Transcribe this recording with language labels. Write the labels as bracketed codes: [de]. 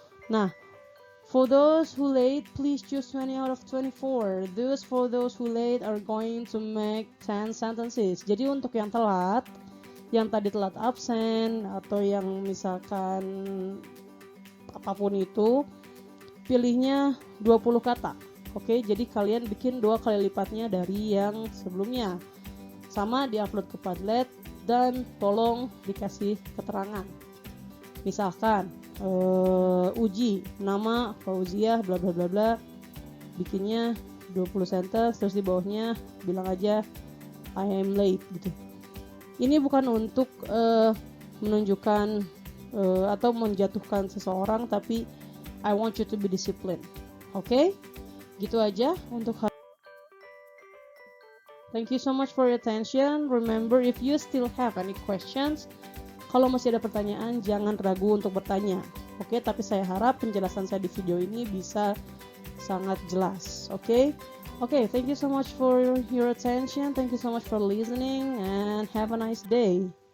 [en] Nah, for those who late, please choose 20 out of 24. For those who late are going to make 10 sentences. [id] Jadi untuk yang telat, yang tadi telat absen, atau yang misalkan apapun itu, pilihnya 20 kata. Oke, jadi kalian bikin 2 kali lipatnya dari yang sebelumnya. Sama diupload ke Padlet dan tolong dikasih keterangan. Misalkan uji nama Fauziah bla bla bla bla, bikinnya 20 sentence, terus di bawahnya bilang aja [en] I am late [id] gitu. Ini bukan untuk menunjukkan atau menjatuhkan seseorang, tapi [en] I want you to be disciplined. [id] Oke? Gitu aja untuk hari. [en] Thank you so much for your attention. Remember, if you still have any questions, [id] kalau masih ada pertanyaan, jangan ragu untuk bertanya. Oke, tapi saya harap penjelasan saya di video ini bisa sangat jelas. [en] Oke, thank you so much for your attention. Thank you so much for listening and have a nice day.